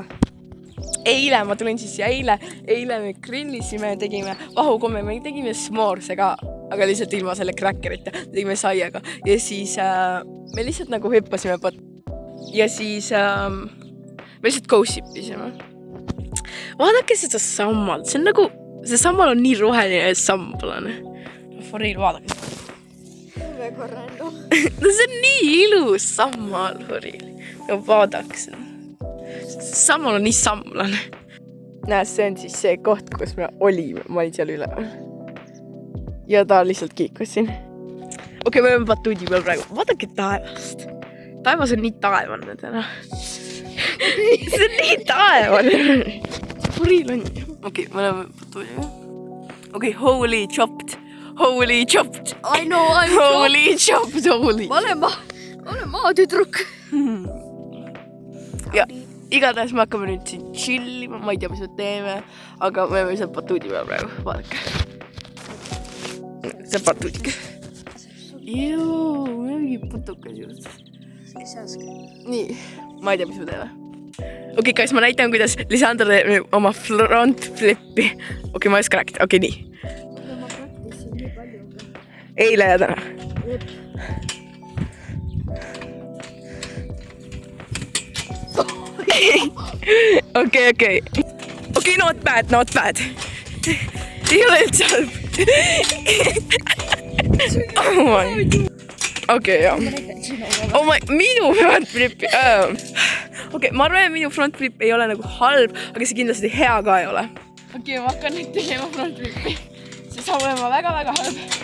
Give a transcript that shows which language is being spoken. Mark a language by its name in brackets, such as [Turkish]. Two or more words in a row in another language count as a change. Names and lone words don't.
[Estonian] Eile ma tulin siis ja eile me grillisime, tegime vahukomme, me tegime s'moors'e ka, aga lihtsalt ilma selle crackerita, tegime saiaga ja siis me lihtsalt nagu hüppasime ja siis me lihtsalt go-sipisime. Vaadake seda sammal, see on nagu, see sammal on nii roheline ja samblane. [English] For real, [Estonian] vaadake seda. Väga random. No see on nii ilus sammal, [English] for real. [Estonian] Ja vaadake seda. Sammal on nii samblane. Näed, see on siis see koht, kus me olime. Ma olin seal üle. Ja ta lihtsalt kiikus siin. Okei, me oleme batuudi peal praegu. Vaadake taevast. Taevas on nii taevane täna. See on nii taevane. Puril on. Okei, me oleme batuudi peal. Okei, [English] holy chopped. Holy chopped. I know, holy chopped, holy. [Estonian] Ma olen maatüdruk. Ja igatahes me hakkame nüüd siin chillima, ma ei tea, mis me teeme, aga me oleme seal batuudi peal praegu, vaadake. See on batuudik. Juu, me oleme mingi putukas just. Nii, ma ei tea, mis me teeme. Okei, guys, ma näitan, kuidas Lisandra teeb oma [English] front flippi. [Estonian] Okei, ma ei oska rääkida, okei, nii. Ma praktisin nii palju. Eile ja täna. Okei, [English] not bad. [Estonian] Ei ole üldse halb. Okei, jah. Minu [English] front flip. [Estonian] Okei, ma arvan, et minu [English] front flip [Estonian] ei ole nagu halb, aga see kindlasti hea ka ei ole. Okei, ma hakkan nüüd tegema [English] front flipi. [Estonian] See saab olema väga-väga halb.